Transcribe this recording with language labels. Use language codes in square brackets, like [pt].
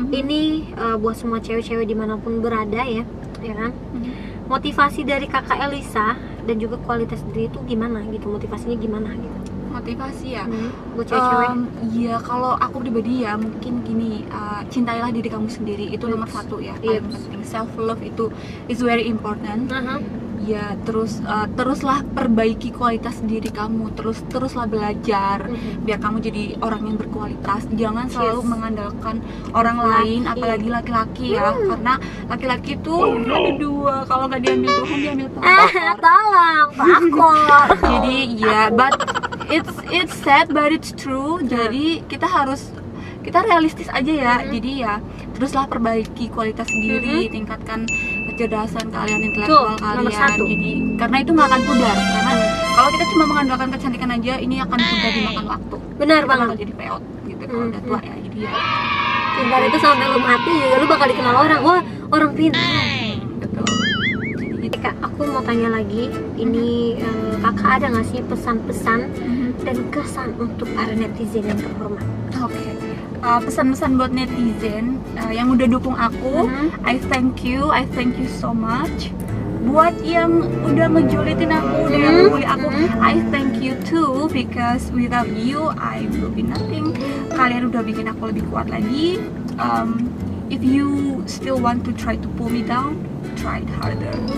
[id] Ini buat semua cewek-cewek dimanapun berada ya, ya kan? Motivasi dari kakak Elisa dan juga kualitas diri itu gimana gitu? Motivasinya gimana gitu? motivasi ya. Buat cewek-cewek. Iya, kalau aku pribadi ya mungkin gini, cintailah diri kamu sendiri, itu nomor satu ya, Iya. paling penting. [en] Self love itu is very important. [id] Ya, teruslah perbaiki kualitas diri kamu, teruslah belajar biar kamu jadi orang yang berkualitas. Jangan selalu [en] Yes. [id] mengandalkan orang Laki. lain, apalagi laki-laki ya, karena laki-laki itu ada dua, kalau nggak diambil Tuhan diambil pelakor. Tolong, pelakor. Jadi ya, [en] but it's sad but it's true. [id] Jadi kita realistis aja ya. Jadi ya teruslah perbaiki kualitas diri, tingkatkan kecerdasan kalian, intelektual Tuh, nomor kalian. satu. Jadi karena itu nggak akan pudar. Karena kalau kita cuma mengandalkan kecantikan aja, ini akan pudar dimakan waktu. Benar Kita banget. bakal jadi peot gitu kalau udah tua ya. Jadi ya Pintar itu sampai lu mati juga lu bakal dikenal orang. Wah, orang pintar. betul. Jadi gitu. Kak, aku mau tanya lagi. Ini kakak ada nggak sih pesan-pesan dan kesan untuk para netizen yang terhormat? Oke. Pesan-pesan buat netizen yang udah dukung aku, [en] I thank you so much. [id] Buat yang udah ngejulitin aku, udah ngebully aku, [en] I thank you too, because without you I will be nothing. [id] Kalian udah bikin aku lebih kuat lagi. [en] If you still want to try to pull me down, try it harder.